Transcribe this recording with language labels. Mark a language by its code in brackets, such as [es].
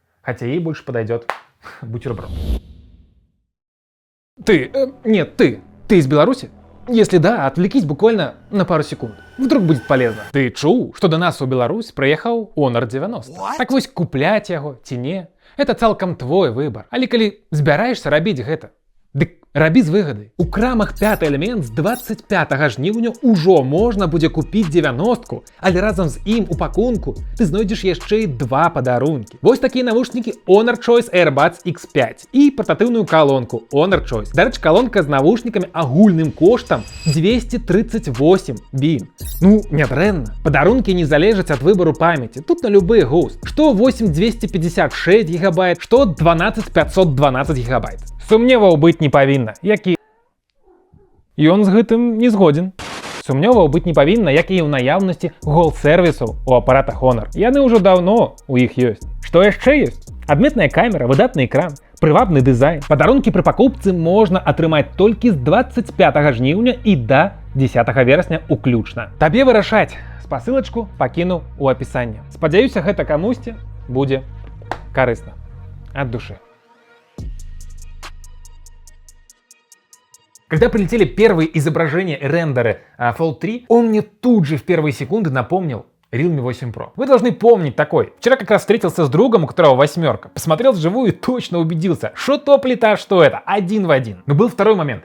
[ru] Хотя ей больше подойдет бутерброд. Ты из Беларуси? Если да, отвлекись буквально на пару секунд. Вдруг будет полезно. [be] Ти чув, що до нас у Білорусь приїхав Honor 90. Так ось купляць яго ці не, [ru] это [be] цалкам твой выбор. Але калі збіраешся рабіць гэта, дык рабі з выгадай. У крамах «Пятый элемент» з 25 жніўня ўжо можна будзе купіць 90-ку, але разам з ім у пакунку ты знойдзеш яшчэ і два падарункі. Вось такія навушнікі Honor Choice AirBuds X5 і партатыўную калонку Honor Choice. Дарэчы, калонка з навушнікамі агульным коштам 238 бін. Ну, нядрэнна. Падарункі не залежаць ад выбару памяці. Тут на любы густ. Што 8256 гигабайт, што 12512 гигабайт. Сумневаў быць не павінна, як і... Ён з гэтым не згоден. Сумневаў быць не павінна, як і ў наяўнасці гол-сервісаў у апаратах Honor. Яны ўжо даўно у іх ёсць. Што яшчэ ёсць? Адметная камера, выдатны экран, прывабны дызайн. Падарункі пры пакупцы можна атрымаць толькі з 25 жніўня і да 10 верасня уключна. Табе вырашаць. Спасылачку пакіну ў апісанні. Спадзяюся, гэта камусьці будзе карысна. Ад душы. [ru] Когда прилетели первые изображения и рендеры Fold 3, он мне тут же в первые секунды напомнил Realme 8 Pro. Вы должны помнить такой. Вчера как раз встретился с другом, у которого 8, посмотрел вживую и точно убедился, что то плита, что это, один в один. Но был второй момент.